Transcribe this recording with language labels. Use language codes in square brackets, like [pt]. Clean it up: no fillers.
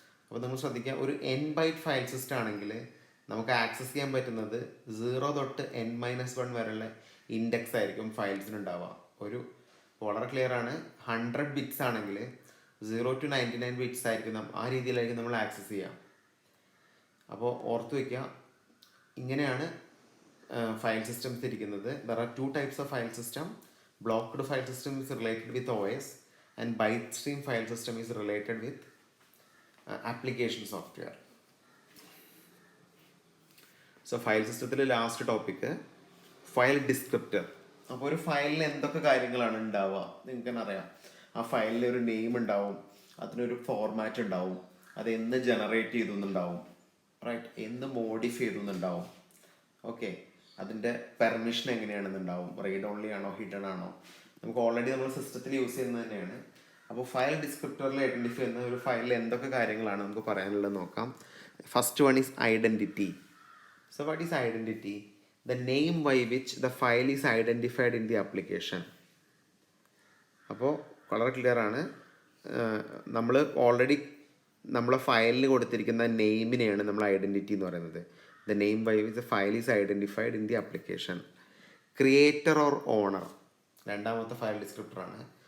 [ml] അപ്പോൾ നമ്മൾ ശ്രദ്ധിക്കുക, ഒരു n ബൈറ്റ് ഫയൽ സിസ്റ്റം ആണെങ്കിൽ നമുക്ക് ആക്സസ് ചെയ്യാൻ പറ്റുന്നത് 0 തൊട്ട് n-1 വരെയുള്ള ഇൻഡെക്സ് ആയിരിക്കും ഫയൽസിനുണ്ടാവുക. ഒരു വളരെ ക്ലിയർ ആണ്, 100 ബിറ്റ്സ് ആണെങ്കിൽ 0 to 99 ബിറ്റ്സ് ആയിരിക്കും ആ രീതിയിലായിരിക്കും നമ്മൾ ആക്സസ് ചെയ്യുക. അപ്പോൾ ഓർത്ത് വയ്ക്കുക, ഇങ്ങനെയാണ് ഫയൽ സിസ്റ്റംസ് ഇരിക്കുന്നത്. [en] There are 2 types of file system. Blocked file system is related with OS and byte stream file system is related with application software. [ml] So file സിസ്റ്റത്തിലെ ലാസ്റ്റ് ടോപ്പിക്ക് ഫയൽ ഡിസ്ക്രിപ്റ്റർ. അപ്പോൾ ഒരു ഫയലിൽ എന്തൊക്കെ കാര്യങ്ങളാണ് ഉണ്ടാവുക നിങ്ങൾക്ക് തന്നെ അറിയാം. ആ ഫയലിൽ ഒരു നെയിം ഉണ്ടാവും, അതിനൊരു ഫോർമാറ്റ് ഉണ്ടാവും, അത് എന്ന് ജനറേറ്റ് ചെയ്തു എന്നുണ്ടാവും, റൈറ്റ്, എന്ന് മോഡിഫൈ ചെയ്തു എന്നുണ്ടാവും. ഓക്കെ, അതിൻ്റെ പെർമിഷൻ എങ്ങനെയാണെന്നുണ്ടാവും, റീഡ് ഓൺലി ആണോ ഹിഡൻ ആണോ, നമുക്ക് ഓൾറെഡി നമ്മൾ സിസ്റ്റത്തിൽ യൂസ് ചെയ്യുന്നത് തന്നെയാണ്. അപ്പോൾ ഫയൽ ഡിസ്ക്രിപ്റ്ററിൽ ഐഡൻറ്റിഫൈ ചെയ്യുന്ന ഒരു ഫയലിൽ എന്തൊക്കെ കാര്യങ്ങളാണ് നമുക്ക് പറയാനുള്ളത് നോക്കാം. [en] First one is identity. So what is identity? The name by which the file is identified in the application. [ml] അപ്പോൾ വളരെ ക്ലിയർ ആണ്, നമ്മൾ ഓൾറെഡി നമ്മളെ ഫയലിൽ കൊടുത്തിരിക്കുന്ന നെയിമിനെയാണ് നമ്മൾ ഐഡൻറ്റിറ്റി എന്ന് പറയുന്നത്. [en] The name by which the file is identified in the application. [ml] Creator or owner രണ്ടാമത്തെ ഫയൽ ഡിസ്ക്രിപ്റ്ററാണ്.